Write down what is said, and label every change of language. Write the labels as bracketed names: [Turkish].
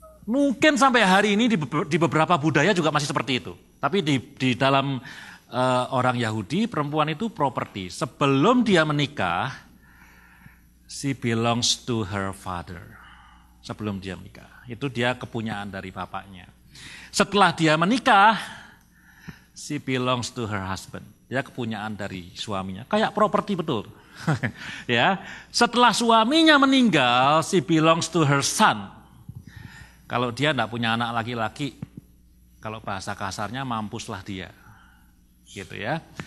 [Indonesian] Mungkin sampai hari ini di beberapa budaya juga masih seperti itu. Tapi di dalam orang Yahudi, perempuan itu properti. Sebelum dia menikah, [English] she belongs to her father. [Indonesian] Sebelum dia menikah, itu dia kepunyaan dari bapaknya. Setelah dia menikah, [English] she belongs to her husband. [Indonesian] Dia kepunyaan dari suaminya. Kayak properti betul. Ya, setelah suaminya meninggal, [English] she belongs to her son. [Indonesian] Kalau dia tidak punya anak laki-laki, kalau bahasa kasarnya mampuslah dia. Gitu ya.